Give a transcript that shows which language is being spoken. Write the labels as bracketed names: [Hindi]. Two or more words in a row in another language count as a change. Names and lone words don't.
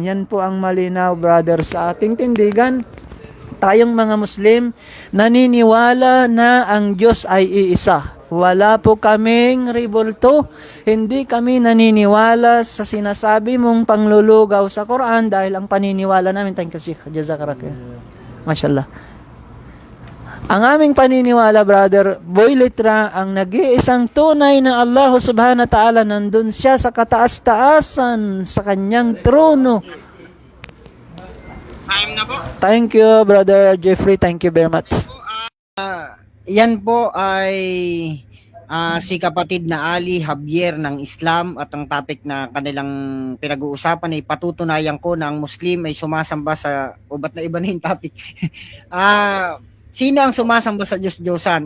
[Filipino] Yan po ang malinaw, brother, sa ating tindigan. Tayong mga Muslim, naniniwala na ang Diyos ay iisa. Wala po kaming ribulto. Hindi kami naniniwala sa sinasabi mong panglulugaw sa Quran dahil ang paniniwala namin, [English] thank you, Sheikh. [Arabic] جزاك الله خير. ما شاء الله. [Filipino] Ang aming paniniwala, brother, Boy Letra, ang nag-iisang tunay na [Arabic] الله سبحانه وتعالى, [Filipino] nandun siya sa kataas-taasan, sa kanyang trono. Time na po. [English] Thank you, brother Jeffrey. Thank you very much. [Filipino] Yan po ay si kapatid na Ali Javier ng Islam, at ang topic na kanilang pinag-uusapan ay patutunayan ko na ang Muslim ay sumasamba sa, o ba't na iba na yung topic? Sino ang sumasamba sa Diyos-Diyosan?